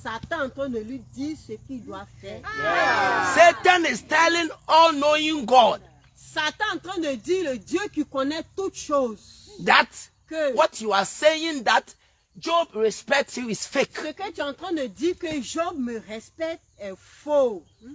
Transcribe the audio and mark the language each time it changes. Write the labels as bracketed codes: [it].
[fr] Satan est en train de lui dire ce qu'il doit faire. [en] Satan is telling all-knowing God [fr] Satan est en train de dire le Dieu qui connaît toutes choses [en] that [fr] que [en] what you are saying that Job respects you is fake. [fr] ce que tu es en train de dire que Job me respecte est faux.